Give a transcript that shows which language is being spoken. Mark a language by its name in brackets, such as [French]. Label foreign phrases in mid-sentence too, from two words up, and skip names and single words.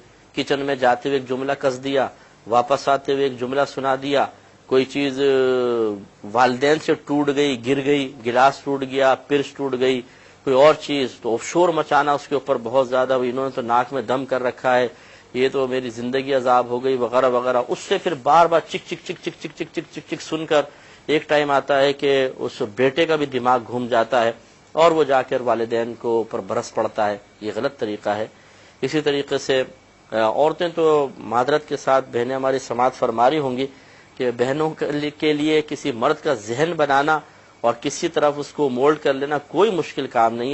[Urdu] کچن میں جاتے ہوئے ایک جملہ کس دیا، واپس آتے ہوئے ایک جملہ سنا دیا، کوئی چیز والدین سے ٹوٹ گئی، گر گئی، گلاس ٹوٹ گیا، پرس ٹوٹ گئی، کوئی اور چیز، تو شور مچانا اس کے اوپر بہت زیادہ، انہوں نے تو ناک میں دم کر رکھا ہے، یہ تو میری زندگی عذاب ہو گئی وغیرہ وغیرہ. اس سے پھر بار بار چک چک چک چک چک چک چک چک چک سن کر ایک ٹائم آتا ہے کہ اس بیٹے کا بھی دماغ گھوم جاتا ہے اور وہ جا کر والدین کو اوپر برس پڑتا ہے. یہ غلط طریقہ ہے. اسی طریقے سے عورتیں تو معذرت کے ساتھ بہنیں ہماری سماعت فرما رہی ہوں گی کہ بہنوں کے لیے کسی مرد کا ذہن بنانا اور کسی طرف اس کو مولڈ کر لینا کوئی مشکل کام نہیں ہے.